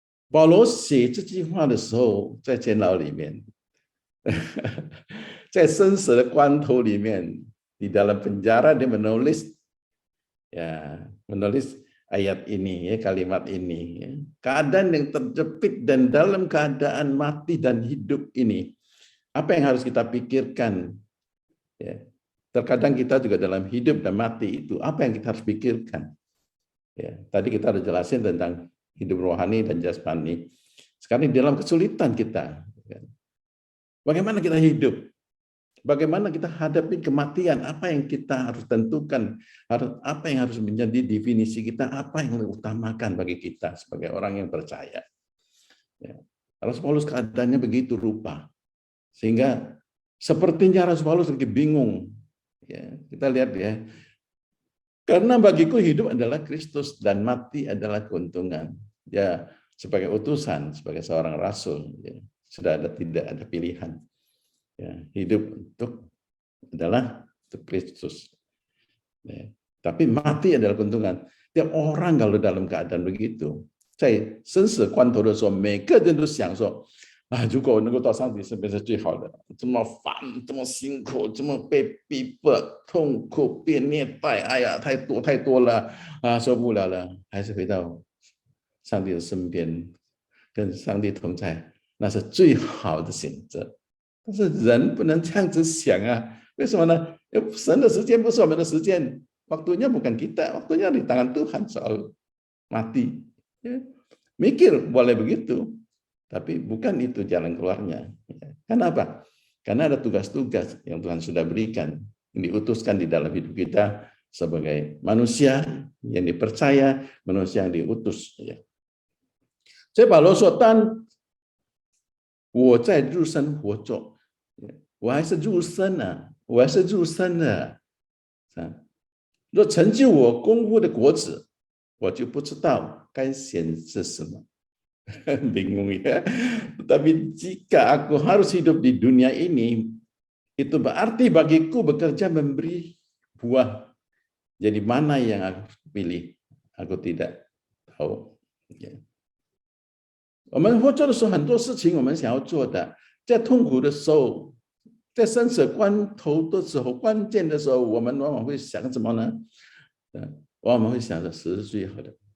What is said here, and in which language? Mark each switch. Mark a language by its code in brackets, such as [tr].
[zh] 保罗写这句话的时候，在监牢里面，在生死的关头里面， [id] di dalam penjara dia menulis ayat ini, ya, [zh] kalimat ini, ya. [id] Keadaan yang terjepit dan dalam keadaan mati dan hidup ini, apa yang harus kita pikirkan? Ya. Terkadang kita juga dalam hidup dan mati itu, apa yang kita harus pikirkan? Ya, tadi kita udah jelasin tentang hidup rohani dan jasmani. Sekarang di dalam kesulitan kita, bagaimana kita hidup? Bagaimana kita hadapi kematian? Apa yang kita harus tentukan? Apa yang harus menjadi definisi kita? Apa yang diutamakan bagi kita sebagai orang yang percaya? Ya. Rasul Paulus keadaannya begitu rupa, sehingga sepertinya Rasul Paulus lagi bingung. Ya, kita lihat ya. Karena bagiku hidup adalah Kristus dan mati adalah keuntungan. Ya, sebagai utusan, sebagai seorang rasul, ya, tidak ada pilihan. Ya, hidup adalah untuk Kristus. Ya, tapi mati adalah keuntungan. Tiap orang kalau dalam keadaan begitu, [zh] 在生死关头的时候，每个人都想说：啊，如果我能够到上帝身边是最好的。这么烦，这么辛苦，这么被逼迫、痛苦、被虐待，哎呀，太多了啊，受不了了，还是回到上帝的身边，跟上帝同在，那是最好的选择。但是人不能这样子想啊，为什么呢？神的时间不是我们的时间， [id] waktunya bukan kita, waktunya di tangan Tuhan soal mati. Ya, mikir boleh begitu, tapi bukan itu jalan keluarnya. Kenapa? Karena ada tugas-tugas yang Tuhan sudah berikan, yang diutuskan di dalam hidup kita sebagai manusia yang dipercaya, manusia yang diutus. [zh] 所以保罗说：“当我在入生活中，我还是入生啊，我还是入生的。若成就我功夫的果子，我就不知道该选择什么。” [id] Bingung ya. Tapi jika aku harus hidup di dunia ini, itu berarti bagiku bekerja memberi buah. Jadi mana yang aku pilih? Aku tidak tahu. [zh] 我们活着的时候，很多事情我们想要做的，在痛苦的时候，在生死关头的时候，关键的时候，我们往往会想什么呢？往往会想着死是最好的。